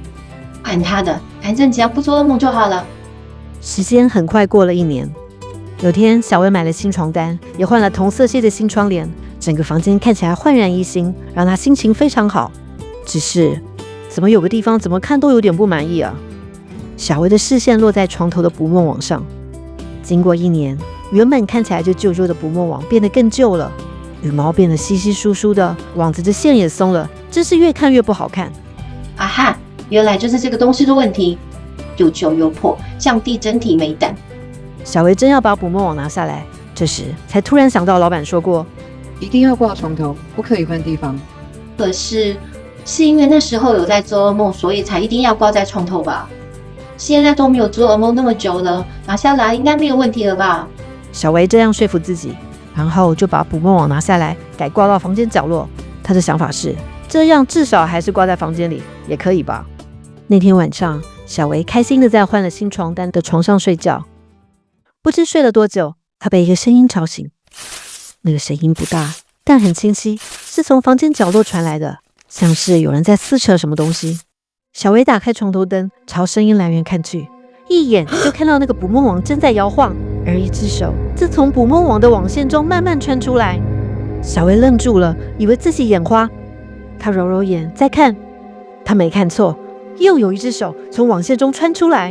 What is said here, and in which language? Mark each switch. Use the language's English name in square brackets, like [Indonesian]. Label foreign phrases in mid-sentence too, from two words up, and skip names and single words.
[Chinese] 管他的，反正只要不做噩夢就好了。時間很快過了一年。有天，小薇買了新床單，也換了同色系的新窗簾，整個房間看起來煥然一新，讓她心情非常好。只是，怎麼有個地方怎麼看都有點不滿意啊？小薇的視線落在床頭的捕夢網上。經過一年，原本看起來就舊舊的捕夢網變得更舊了，羽毛變得稀稀疏疏的，網子的線也鬆了，真是越看越不好看。啊哈，原來就是這個東西的問題，又舊又破，降低整體美感。小薇真要把捕夢網拿下來，這時才突然想到老闆說過，一定要掛床頭，不可以換地方。可是因為那時候有在做噩夢，所以才一定要掛在床頭吧？現在都沒有做噩夢那麼久了，拿下來應該沒有問題了吧？小薇這樣說服自己，然後就把捕夢網拿下來，改掛到房間角落。她的想法是，這樣至少還是掛在房間裡，也可以吧？那天晚上，小維開心的在換了新床單的床上睡覺。不知睡了多久，他被一個聲音吵醒。那個聲音不大，但很清晰，是從房間角落傳來的，像是有人在撕扯什麼東西。小維打開床頭燈，朝聲音來源看去，一眼就看到那個捕夢網正在搖晃，而一隻手自從捕夢網的網線中慢慢穿出來。小維愣住了，以為自己眼花。他揉揉眼，再看，他沒看錯，又有一隻手從網線中穿出來。